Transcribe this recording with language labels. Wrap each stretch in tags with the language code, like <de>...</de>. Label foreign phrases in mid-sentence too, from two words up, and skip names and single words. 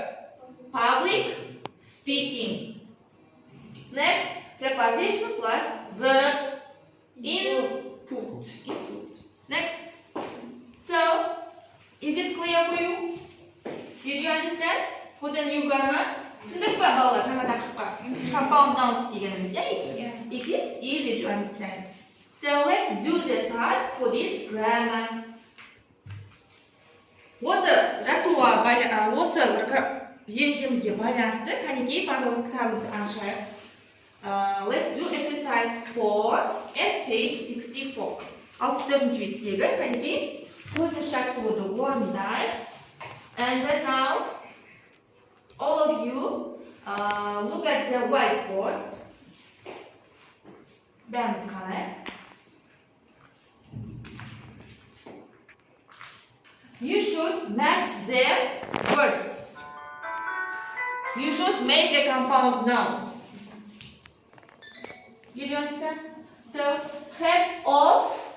<en>Public speaking. Next, preposition plus verb. Input. Next. So, is it clear for you? Did you understand? Put a new grammar.</en> <kk>түсіндік па балалар жаңа тақырыпқа?</kk> <en>Compound nouns дегеніміз, yeah? It is easy to understand. So let's do the task for this grammar.</en> <kk>Осы жаттығуға осы ережемізге байланысты кәнекей барлығымыз кітабымызды ашайық.</kk> <en>Let's do exercise 4 at page 64.</en> <kk>64-ші беттегі кәнекей 4-ші жаттығуды орындайық.</kk> <en>And right now, all of you look at the whiteboard.</en> <kk>Бәріміз қарайық.</kk> <en>You should match the words. You should make a compound noun. Did you understand? So, head of.</en>